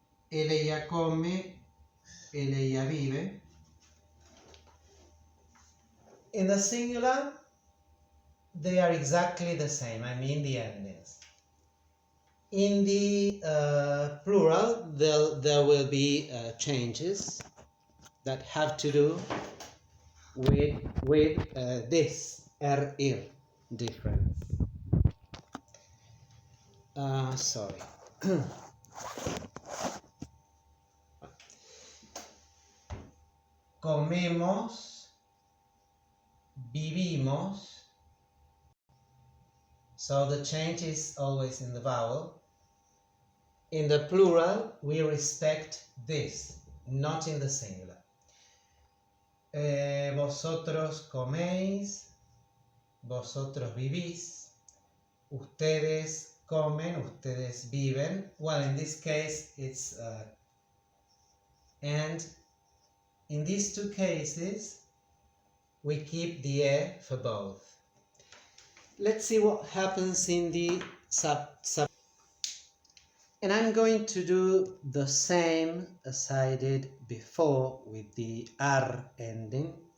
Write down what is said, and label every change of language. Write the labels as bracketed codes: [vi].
[es] Él, ella come, él, ella vive. [en] In the singular, they are exactly the same, I mean the endings. In the plural, there will be changes that have to do with this ir difference. Sorry. [es] Comemos, vivimos. [en] So the change is always in the vowel. In the plural, we respect this, not in the singular. [es] Vosotros coméis, vosotros vivís, ustedes comen, ustedes viven. [en] Well, in this case, it's and in these two cases, we keep the e for both. Let's see what happens in the sub. And I'm going to do the same as I did before with the R ending.